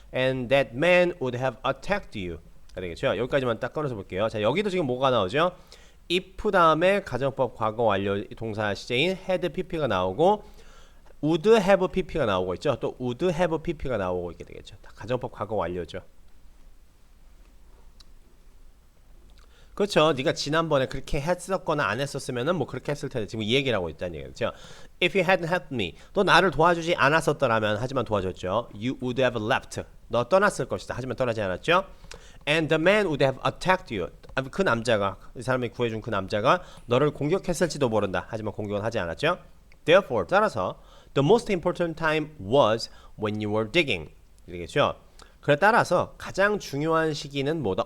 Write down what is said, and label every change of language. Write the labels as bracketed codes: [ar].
[en] And that man would have attacked you. [ko] 되겠죠? 여기까지만 딱 꺼내서 볼게요. 자, 여기도 지금 뭐가 나오죠? if 다음에 가정법 과거 완료 동사 시제인 had pp가 나오고 would have pp가 나오고 있죠. 또 would have pp가 나오고 있게 되겠죠. 다 가정법 과거 완료죠. 그렇죠. 네가 지난번에 그렇게 했었거나 안 했었으면은 뭐 그렇게 했을 텐데 지금 이 얘기를 하고 있다는 얘기죠. [en] If you hadn't helped me, [ko] 너 나를 도와주지 않았었더라면 하지만 도와줬죠. [en] You would have left. [ko] 너 떠났을 것이다. 하지만 떠나지 않았죠. [en] And the man would have attacked you. [ko] 그 남자가, 이 사람이 구해준 그 남자가 너를 공격했을지도 모른다. 하지만 공격은 하지 않았죠. [en] Therefore, 따라서 the most important time was when you were digging. [ko] 이러겠죠. 그래 따라서 가장 중요한 시기는 뭐다?